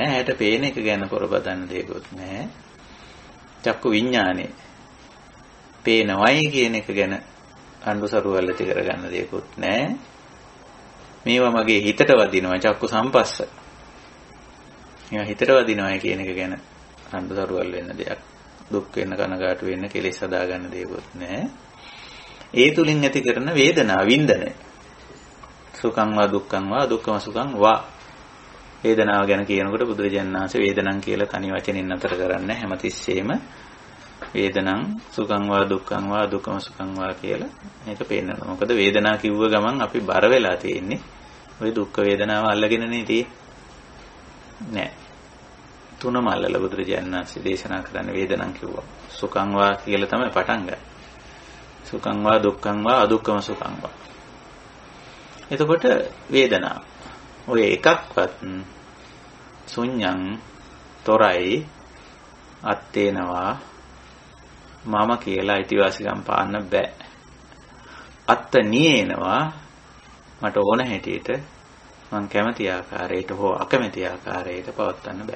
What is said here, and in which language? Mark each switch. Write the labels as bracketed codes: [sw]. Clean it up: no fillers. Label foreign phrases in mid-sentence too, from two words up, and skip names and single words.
[si] ඇහැට පේන එක ගැන පොරබදන්න දෙයක්වත් නැහැ. චක්කු විඥානේ පේනවයි කියන එක ගැන අඬු සරුවල් ඇති කරගන්න දෙයක්වත් නැහැ. මේවා මගේ හිතට වදිනවා [pi] චක්කු සම්පස්ස. [si] මේවා හිතට වදිනවා කියන එක ගැන අඬු සරුවල් වෙන්න දෙයක්. දුක් වෙන්න කනගාටු වෙන්න කෙලෙස් හදාගන්න දෙයක්වත් නැහැ. ඒ තුලින් ඇති කරන වේදනාව වින්දනය. [pi] සුඛං වා දුක්ඛං වා දුක්ඛම සුඛං වා. [si] වේදනාව ගැන කියනකොට බුදුරජාණන් වහන්සේ වේදනං කියලා තනි වචනින් අතර කරන්නේ හැමතිස්සෙම [pi] වේදනං සුඛං වා දුක්ඛං වා දුක්ඛම සුඛං වා [si] කියලා මේක පෙන්නනවා. මොකද වේදනාව කිව්ව ගමන් අපි බර වෙලා තියෙන්නේ ඔය දුක් වේදනාව අල්ලගෙනනේ තියෙන්නේ. නෑ. තුනම අල්ලලා බුදුරජාණන් වහන්සේ දේශනා කරන්නේ වේදනං කිව්වා. [pi] සුඛං වා [si] කියලා තමයි පටන් ගන්නේ. [pi] සුඛං වා දුක්ඛං වා අදුක්ඛම සුඛං වා. [si] එතකොට වේදනාව. ඔය එකක්වත් ශුන්‍යං තොරයි අත්තේනවා මම කියලා අයිතිවාසිකම් පාන්න බෑ. අත්ත නියේනවා මට ඕන හැටියට මං කැමති ආකාරයට හෝ අකමැති ආකාරයට පවත්වන්න බෑ.